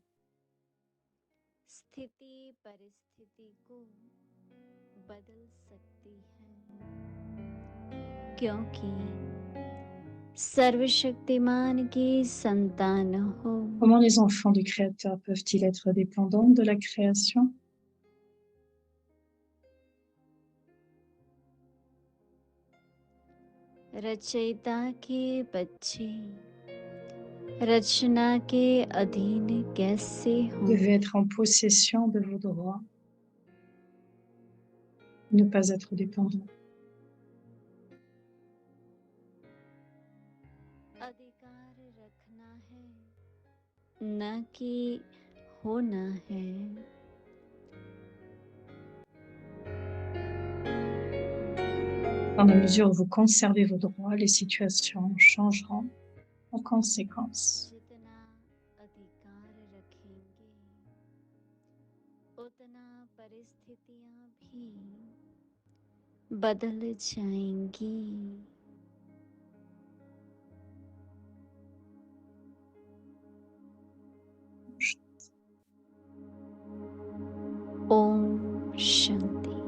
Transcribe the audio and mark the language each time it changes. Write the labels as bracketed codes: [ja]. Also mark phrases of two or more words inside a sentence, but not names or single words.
[fr] Comment les enfants du Créateur peuvent-ils être dépendants de la création? [hi] रचयिता के बच्चे रचना के अधीन कैसे [fr] Vous [hi] हों? [fr] devez être en possession de vos droits, ne pas être dépendant. [hi] अधिकार रखना है न कि होना है. [fr] Dans la mesure où vous conservez vos droits, les situations changeront en conséquence. [hi] जितना अधिकार रखेंगे उतना परिस्थितियां भी बदल जाएंगी. ओम शांति.